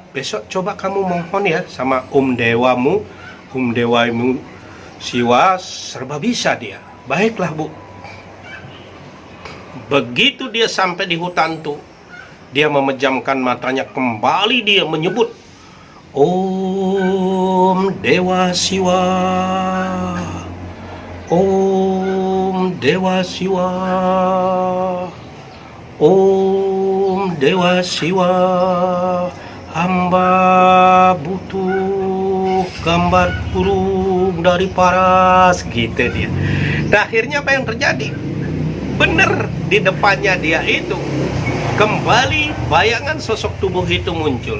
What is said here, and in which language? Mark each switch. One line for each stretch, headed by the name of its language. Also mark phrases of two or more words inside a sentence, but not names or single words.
Indonesian: Besok coba kamu mohon ya sama Om Dewamu. Om Dewamu Siwa serba bisa dia. Baiklah bu. Begitu dia sampai di hutan tuh, dia memejamkan matanya, kembali dia menyebut, Om Dewa Siwa, Om Dewa Siwa, Om Dewa Siwa, hamba butuh gambar burung dari paras, gitu dia. Nah, akhirnya apa yang terjadi? Bener, di depannya dia itu kembali bayangan sosok tubuh itu muncul.